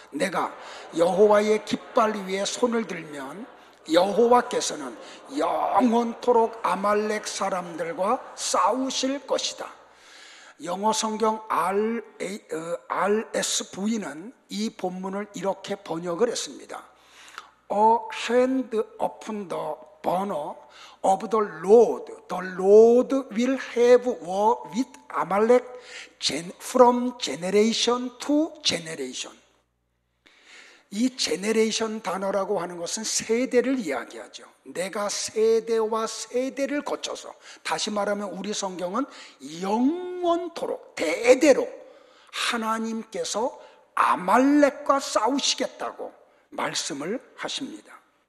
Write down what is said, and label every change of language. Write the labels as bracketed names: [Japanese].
[Korean] 내가 여호와의 깃발 위에 손을 들면 여호와께서는 영원토록 아말렉 사람들과 싸우실 것이다. 영어 성경 RSV는 이 본문을 이렇게 번역을 했습니다. [English] A hand upon the banner of the Lord will have war with Amalek from generation to generation. [Korean] 이 제네레이션 단어라고 하는 것은 세대를 이야기하죠. 내가 세대와 세대를 거쳐서, 다시 말하면 우리 성경은 영원토록 대대로 하나님께서 아말렉과 싸우시겠다고 말씀을 하십니다.